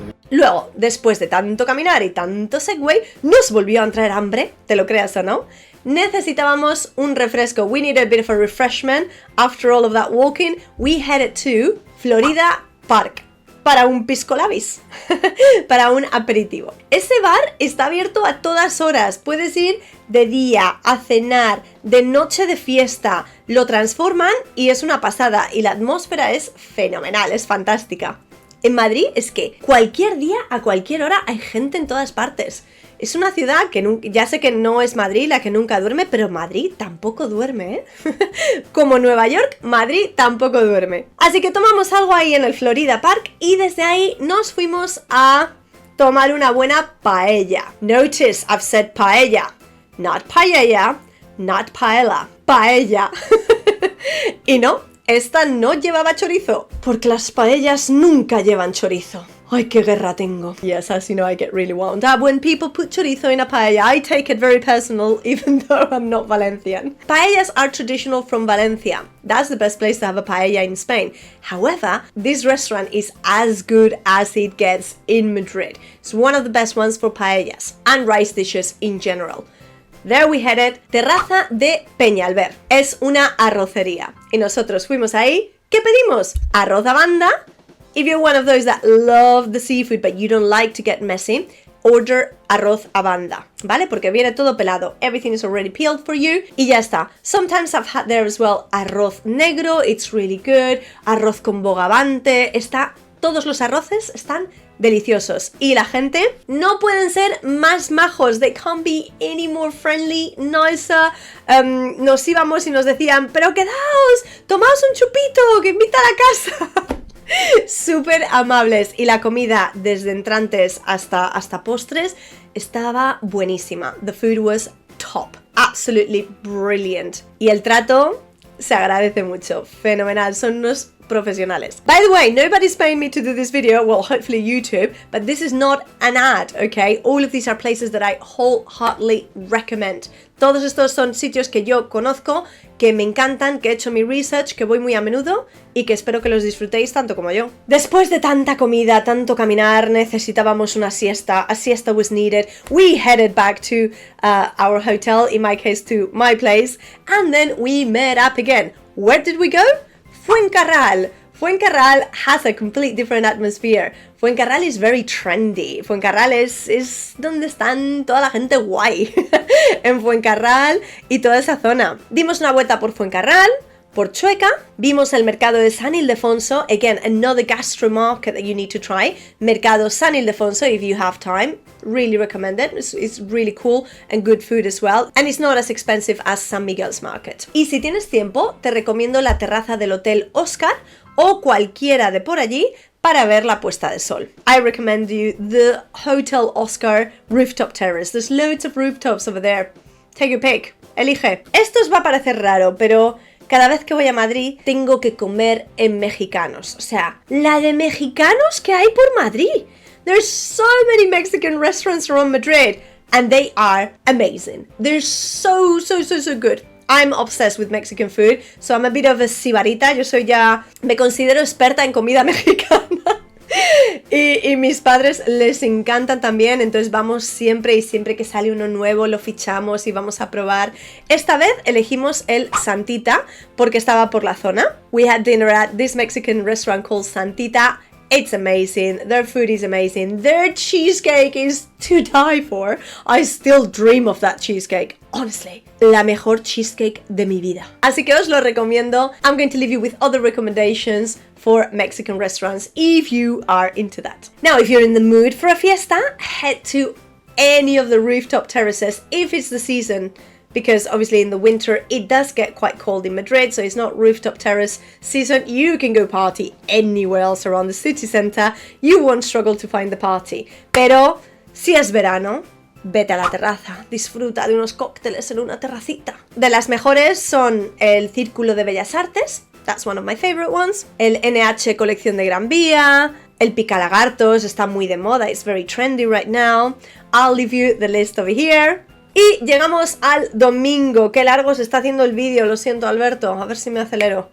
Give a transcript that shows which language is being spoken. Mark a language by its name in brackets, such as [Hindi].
[Spanish] Luego, después de tanto caminar y tanto segway, nos volvió a entrar hambre, te lo creas o no. Necesitábamos un refresco. [English] We needed a bit of a refreshment. After all of that walking, we headed to Florida Park. [Spanish] para un pisco labis, para un aperitivo. Ese bar está abierto a todas horas, puedes ir de día a cenar, de noche de fiesta, lo transforman y es una pasada y la atmósfera es fenomenal, es fantástica. En Madrid es que cualquier día, a cualquier hora, hay gente en todas partes. Es una ciudad que ya sé que no es Madrid la que nunca duerme, pero Madrid tampoco duerme, ¿eh? Como Nueva York, Madrid tampoco duerme. Así que tomamos algo ahí en el Florida Park y desde ahí nos fuimos a tomar una buena paella. [English] Notice, I've said paella, not paella, not paella, paella. [Spanish] Y no, esta no llevaba chorizo, porque las paellas nunca llevan chorizo. Ay, qué guerra tengo. [English] Yes, as you know, I get really wound up when people put chorizo in a paella. I take it very personal, even though I'm not Valencian. Paellas are traditional from Valencia. That's the best place to have a paella in Spain. However, this restaurant is as good as it gets in Madrid. It's one of the best ones for paellas and rice dishes in general. There we headed. Terraza de Peñalver. [Spanish] Es una arrocería. Y nosotros fuimos ahí. ¿Qué pedimos? Arroz a banda. [English] If you're one of those that love the seafood but you don't like to get messy, order arroz a banda, ¿vale? [Spanish] Porque viene todo pelado. [English] Everything is already peeled for you [Spanish] y ya está. [English] Sometimes I've had there as well arroz negro. It's really good. Arroz con bogavante. [Spanish] Todos los arroces están deliciosos. Y la gente no pueden ser más majos. [English] They can't be any more friendly, nicer. [Spanish] Nos íbamos y nos decían, pero quedaos, tomaos un chupito, que invita a la casa. Súper amables y la comida desde entrantes hasta postres estaba buenísima. [English] The food was top, absolutely brilliant. [Spanish] Y el trato se agradece mucho, fenomenal, son unos profesionales. [English] By the way, nobody's paying me to do this video, well, hopefully YouTube, but this is not an ad, okay? All of these are places that I wholeheartedly recommend. [Spanish] Todos estos son sitios que yo conozco, que me encantan, que he hecho mi research, que voy muy a menudo y que espero que los disfrutéis tanto como yo. Después de tanta comida, tanto caminar, necesitábamos una siesta. [English] A siesta was needed. We headed back to our hotel, in my case to my place, and then we met up again. Where did we go? Fuencarral. Fuencarral has a complete different atmosphere. Fuencarral is very trendy. [Spanish] Fuencarral es donde están toda la gente guay. En Fuencarral y toda esa zona. Dimos una vuelta por Fuencarral, por Chueca, vimos el mercado de San Ildefonso. [English] Again, another gastro market that you need to try. Mercado San Ildefonso, if you have time. Really recommend it. It's really cool and good food as well. And it's not as expensive as San Miguel's market. [Spanish] Y si tienes tiempo, te recomiendo la terraza del Hotel Oscar o cualquiera de por allí para ver la puesta de sol. [English] I recommend you the Hotel Oscar rooftop terrace. There's loads of rooftops over there. Take your pick. [Spanish] Elige. Esto os va a parecer raro, pero cada vez que voy a Madrid tengo que comer en mexicanos. O sea, la de mexicanos que hay por Madrid. [English] There's so many Mexican restaurants around Madrid and they are amazing. They're so good. I'm obsessed with Mexican food, so I'm a bit of a sibarita. [Spanish] Me considero experta en comida mexicana. Y mis padres les encantan también, entonces vamos siempre que sale uno nuevo lo fichamos y vamos a probar. Esta vez elegimos el Santita porque estaba por la zona. [English] We had dinner at this Mexican restaurant called Santita. It's amazing, their food is amazing, their cheesecake is to die for. I still dream of that cheesecake, honestly. [Spanish] La mejor cheesecake de mi vida. Así que os lo recomiendo. [English] I'm going to leave you with other recommendations for Mexican restaurants if you are into that. Now, if you're in the mood for a fiesta, head to any of the rooftop terraces if it's the season. Because obviously in the winter it does get quite cold in Madrid, so it's not rooftop terrace season. You can go party anywhere else around the city center. You won't struggle to find the party. [Spanish] Pero si es verano, vete a la terraza, disfruta de unos cócteles en una terracita. De las mejores son el Círculo de Bellas Artes, [English] that's one of my favorite ones. [Spanish] El NH Colección de Gran Vía, el Picalagartos, está muy de moda, [English] it's very trendy right now. I'll leave you the list over here. [Spanish] Y llegamos al domingo. Qué largo se está haciendo el vídeo, lo siento Alberto, a ver si me acelero.